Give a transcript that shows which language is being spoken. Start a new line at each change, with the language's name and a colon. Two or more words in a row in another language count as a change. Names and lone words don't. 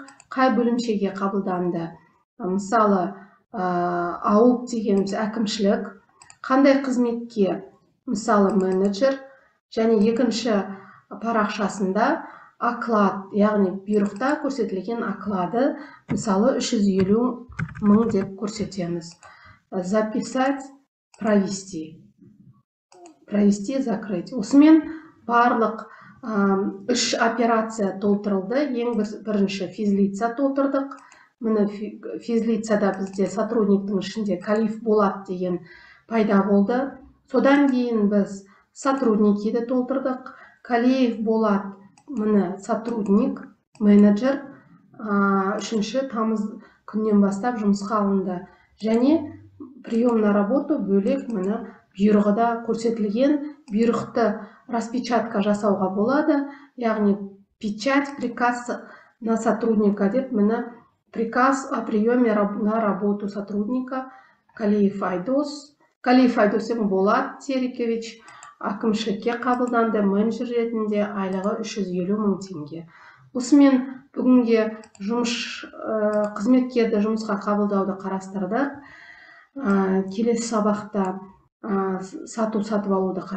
Kazakh: Қай бөлімшеге қабылданды? Мысалы АУП дегеніміз әкімшілік. Қандай қызметке? Мысалы менеджер. Және екінші парақшасында оклад, яғни бұйрықта көрсетілген оклады, мысалы 350 мың деп көрсетеміз.
Russian: Записать, провести. Провести, закрыть.
Kazakh: Осымен барлық үш операция толтырылды. Ең бірінші физлица толтырдық. Міне физлицада бізде сотрудниктің ішінде Калиев Болат деген пайда болды. Содан кейін біз сотрудникиді толтырдық. Калиев Болат, міне сотрудник, менеджер, 3 тамыз күннен бастап жұмысқа алынды. Және
Russian: прием на работу
Kazakh: бөлек, міне бұйрығыда көрсетілген. Бұйрықты распечатка жасауға болады, яғни печать,
Russian: приказ на сотрудника
Kazakh: деп, міне
Russian: приказ о приеме на работу сотрудника
Kazakh: Калиев Айдос. Калиев Айдос Болат Терекович әкімшілікке қабылданды, менеджер ретінде, айлығы 350 мың теңге. Осымен бүгінге қызметкерді жұмысқа қабылдауды қарастырдық. Келесі сабақта сатып алуды қарастырамыз.